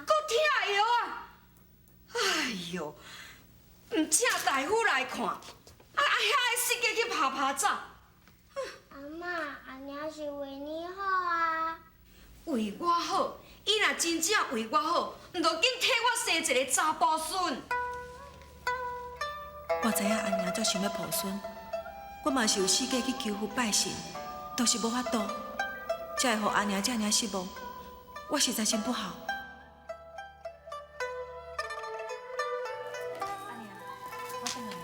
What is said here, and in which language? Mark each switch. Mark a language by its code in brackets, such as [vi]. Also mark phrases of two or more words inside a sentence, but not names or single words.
[nan] 搁拆药啊！哎哟，唔请大夫来看，遐个世界去拍拍走。阿妈，阿娘是为你好啊！为我好，伊若真正为我好，唔着紧替我生一个查甫孙。我知影阿娘足想要抱孙，我嘛是有四界去求佛拜神，都是无法度，才会互阿娘这尔失望。我实在心不好。阿娘，我等你。